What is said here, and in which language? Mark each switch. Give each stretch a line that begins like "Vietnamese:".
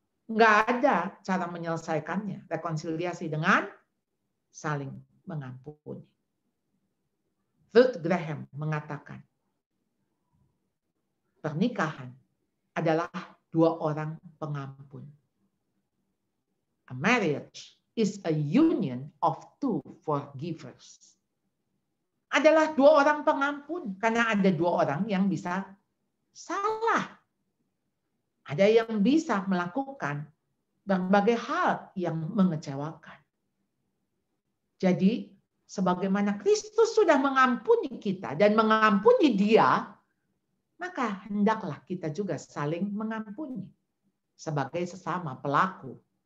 Indonesian: Nggak ada cara menyelesaikannya. Rekonsiliasi dengan saling mengampuni. Ruth Graham mengatakan, pernikahan adalah dua orang pengampun.
English: A marriage is a union of two forgivers.
Indonesian: Adalah dua orang pengampun, karena ada dua orang yang bisa salah. Ada yang bisa melakukan berbagai hal yang mengecewakan. Jadi, sebagaimana Kristus sudah mengampuni kita dan mengampuni dia, maka hendaklah kita juga saling mengampuni sebagai sesama pelaku.